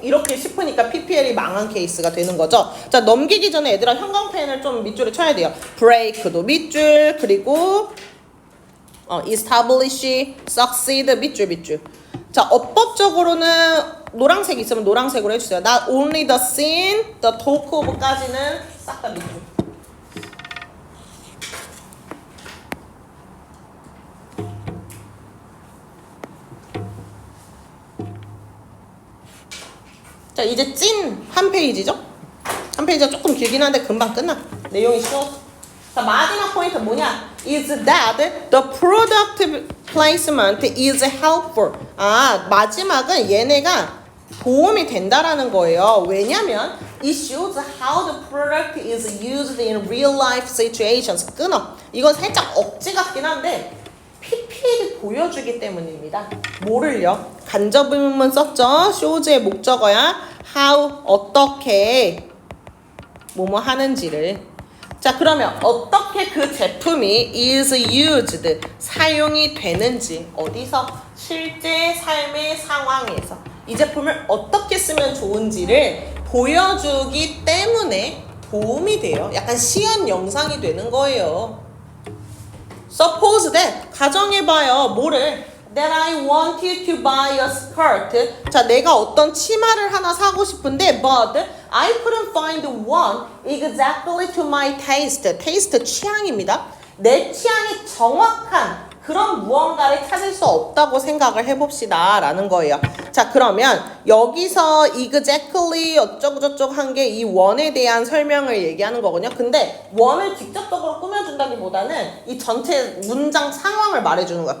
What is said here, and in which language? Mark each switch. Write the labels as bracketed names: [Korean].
[Korean] 이렇게 싶으니까 PPL이 망한 케이스가 되는 거죠. 자 넘기기 전에 얘들아 형광펜을 좀 밑줄에 쳐야 돼요. break도 밑줄 그리고 establish, succeed 밑줄. 자 어법적으로는 노란색 있으면 노란색으로 해주세요. [English] Not only the scene, the talk of까지는 [Korean] 싹 다 밑줄. 자 이제 찐 한 페이지죠? 한 페이지가 조금 길긴 한데 금방 끝나. 내용이 쉬워. 자 마지막 포인트 뭐냐? [English] Is that the product placement is helpful. [Korean] 아 마지막은 얘네가 도움이 된다라는 거예요. 왜냐면 [English] it shows how the product is used in real life situations. [Korean] 끊어. 이건 살짝 억지 같긴 한데 PPL이 보여주기 때문입니다. 뭐를요? 간접 의문문 썼죠? shows의 목적어야 how 어떻게 뭐뭐 하는지를. 자 그러면 어떻게 그 제품이 is used 사용이 되는지 어디서? 실제 삶의 상황에서 이 제품을 어떻게 쓰면 좋은지를 보여주기 때문에 도움이 돼요. 약간 시연 영상이 되는 거예요. [English] Suppose that [Korean] 가정해봐요. 뭐를? [English] That I wanted to buy a skirt. [Korean] 자, 내가 어떤 치마를 하나 사고 싶은데 [English] but I couldn't find one exactly to my taste. [Korean] taste 취향입니다. 내 취향에 정확한 그런 무언가를 찾을 수 없다고 생각을 해봅시다 라는 거예요. 자 그러면 여기서 exactly 어쩌고저쩌고 한 게 이 원에 대한 설명을 얘기하는 거거든요. 근데 원을 직접적으로 꾸며준다기보다는 이 전체 문장 상황을 말해주는 거야.